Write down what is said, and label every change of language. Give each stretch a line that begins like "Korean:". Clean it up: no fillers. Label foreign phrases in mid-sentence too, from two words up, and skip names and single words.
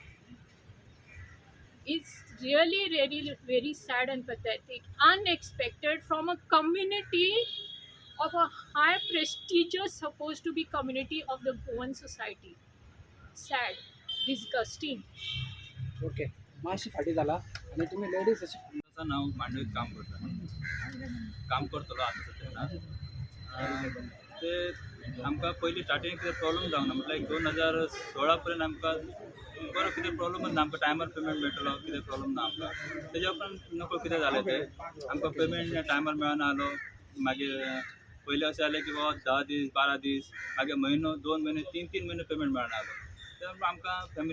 English: It's really, really very sad and pathetic. Unexpected from a community of a high prestigious supposed to be community of the Goan society. Sad, disgusting.
Konkani: ओके माशी फाटी झाला आणि तुम्ही लेडीज अशी तसं नाव मांडवीत काम करतलो आता सध्या ते आमकां पयलीं स्टार्टींग कितें प्रॉब्लम जावना म्हटल्यार 2016 पर्यंत आमकां बरो कितें प्रॉब्लमच ना आमकां टायमार पेमेंट मेळटलो कितें प्रॉब्लम ना आमकां तेज्या उपरांत नको कितें जालें तें आमकां पेमेंट टायमार मेळना आलो मागीर पयलीं अशें जालें की बाबा 10 दीस 12 दीस मागीर म्हयनो 2 म्हयने 3 म्हयने पेमेंट मेळना आलो तर आमकां फॅमिली